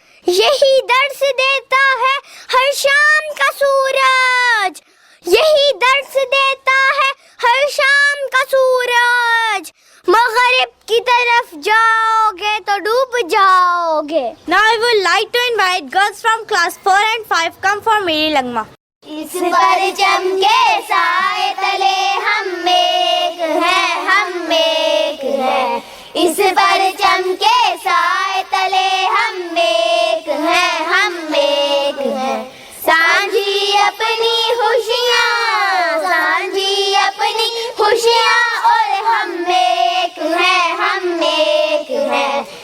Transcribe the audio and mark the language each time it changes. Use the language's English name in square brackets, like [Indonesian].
[Urdu] یہی درس دیتا ہے ہر شام کا سورج، یہی درس دیتا ہے ہر شام کا سورج، مغرب کی طرف جاؤ گے تو ڈوب جاؤ گے. [English] Now I would like to invite girls from class 4 and 5 come for Meri Langma. [Urdu] اس پرچم کے سائے تلے ہم ایک ہیں، ہم ایک ہیں. اس پرچم کے سائے تلے ہم ایک ہیں، ہم ایک ہیں. سانجھی اپنی خوشیاں، سانجھی اپنی خوشیاں، اور ہم ایک ہیں، ہم ایک ہیں.